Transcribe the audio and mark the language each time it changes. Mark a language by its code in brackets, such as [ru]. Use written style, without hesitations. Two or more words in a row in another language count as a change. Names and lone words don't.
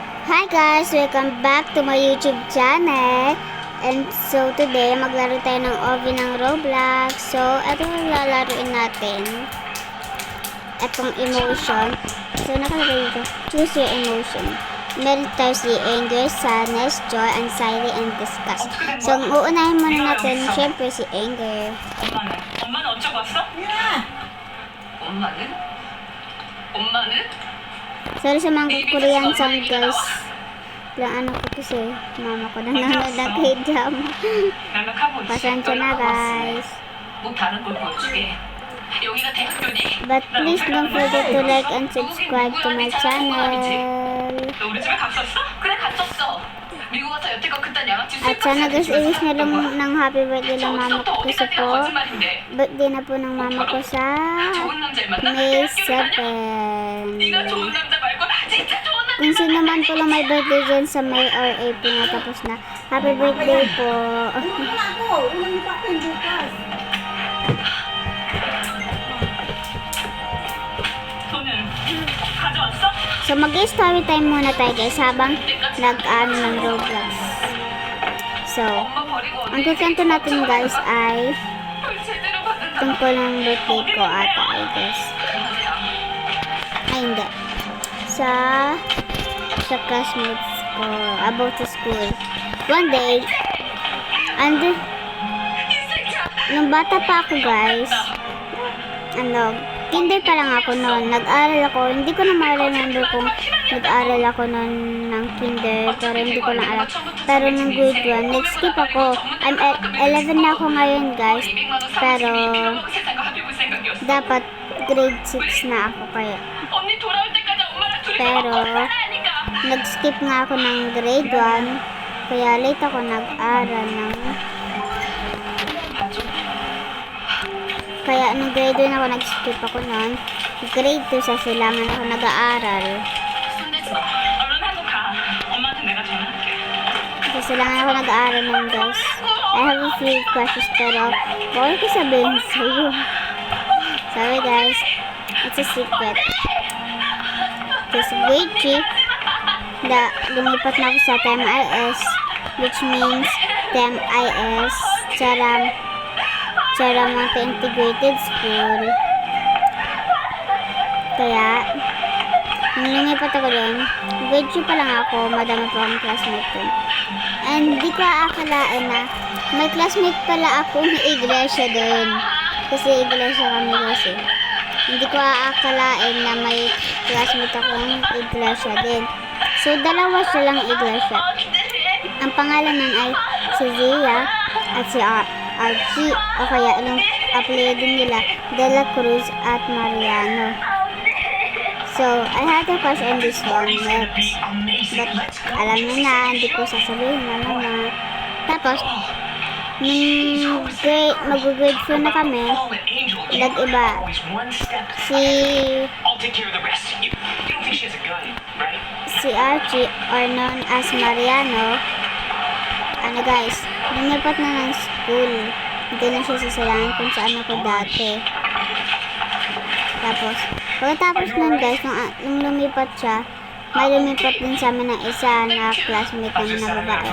[en] Hi guys! Welcome back to my YouTube channel. And so today, [tl] maglaro tayo ng OV ng Roblox. So, ito yung lalaruin natin. Itong emotion. So, nakalagay dito. [en] Choose your emotion. [tl] Meron tayo si [en] anger, sadness, joy, anxiety, and disgust. [tl] So, uunahin muna natin, syempre, si anger. [ko] 엄마는 어쩌고 왔어? 엄마는? 엄마는? [tl] Sorry sa mga [en] Korean sound guys. [tl] Lang ano ko kasi, mama ko nanonood ng K-drama. Pasensya na guys. [ko] 뭐 다른 걸 보여줄게. 여기가 대학교니? [en] But please don't forget to like and subscribe to my channel. [ko] 너 우리 집에 갔었어? 그래 갔었어. 미국 와서 여태껏 그딴 양아치 [tl] At sana guys, i-wish na lang ng [en] happy birthday [tl] ng mama ko kasi po. Birthday na po ng mama ko sa [ko] 좋은 남자를 만나? [tl] May 7. [ko] 네가 좋은 남자 말고 진짜 좋은 남자. [tl] Kung sino man po lang may birthday dyan sa May or April na tapos na, [en] happy birthday [tl] po. [ko] 너는 가져왔어? [tl] So mag- [en] story time [tl] muna tayo guys habang nag-ano ng Roblox. So, [ko] 엄마 버리고 [tl] ang kukwento natin guys ay [ko] 뭘 제대로 받는다. [tl] tungkol ng birthday ko ata [en] I guess. [tl] Ay hindi. Sa classmates ko about sa school. [en] One day, and [tl] nung bata pa ako guys, kinder pa lang ako noon. Nag-aral ako, hindi ko na ma-remember kung nag-aral ako noon ng kinder, pero hindi ko lang alam. Pero nung grade 1, nag-skip ako. I'm 11 na ako ngayon guys, pero dapat grade 6 na ako kaya. [ko] 언니 돌아올 때까지 엄마랑 둘이 [tl] Pero, [ko] 하라니까. [tl] nag-skip nga ako ng grade 1, kaya late ako nag-aral ng... Kaya nung grade 1 ako nag-skip ako noon, grade 2 sa silangan ako nag-aaral. [ko] 손대지 마. 얼른 한국 가. 엄마한테 내가 전화할게. [tl] Sa silangan ako nag-aaral ng guys. [en] I have a few questions [tl] pero bawal ko sabihin sa'yo. [en] Sorry guys, it's a secret. [tl] Kasi grade 3, lumipat na ako sa TEM-IS, [en] which means [tl] TEM-IS, Charam Integrated School. Kaya, nung lumipat ako doon, grade 2 pa lang ako, madami pa akong classmate doon. And di ko aakalain na may classmate pala akong iglesia doon. Kasi iglesia kami kasi. Hindi ko aakalain na may classmate akong iglesia din. So, dalawa silang iglesia. Ang pangalan nun ay si Zia at si Archie. O kaya, anong apelido nila, De La Cruz at Mariano. [en] So, I had a crush on this one next. But, [tl] alam niyo na, hindi ko sasabihin na. Tapos, nung mag-grade 4 na kami, nag-iba. Si Archie, [en] or known as [tl] Mariano, guys, lumipat na ng school. Hindi na siya sasilangan kung saan ako dati. Tapos, pagkatapos nun guys, nung lumipat siya, may lumipat din sa amin ng isa na classmate namin na babae.